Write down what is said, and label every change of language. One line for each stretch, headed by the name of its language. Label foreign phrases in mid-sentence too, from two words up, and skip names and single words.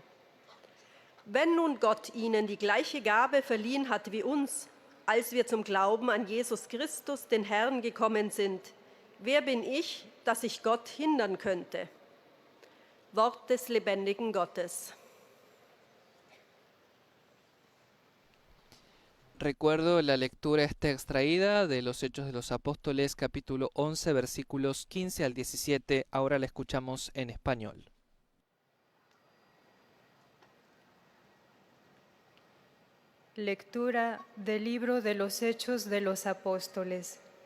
German: Wenn nun Gott ihnen die gleiche Gabe verliehen hat wie uns, als wir zum Glauben an Jesus Christus, den Herrn, gekommen sind, wer bin ich, dass ich Gott hindern könnte? Wort des lebendigen Gottes.
Spanish: Recuerdo, la lectura está extraída de los Hechos de los Apóstoles, capítulo 11, versículos 15 al 17. Ahora la escuchamos en español. Lectura del libro de los Hechos de los Apóstoles.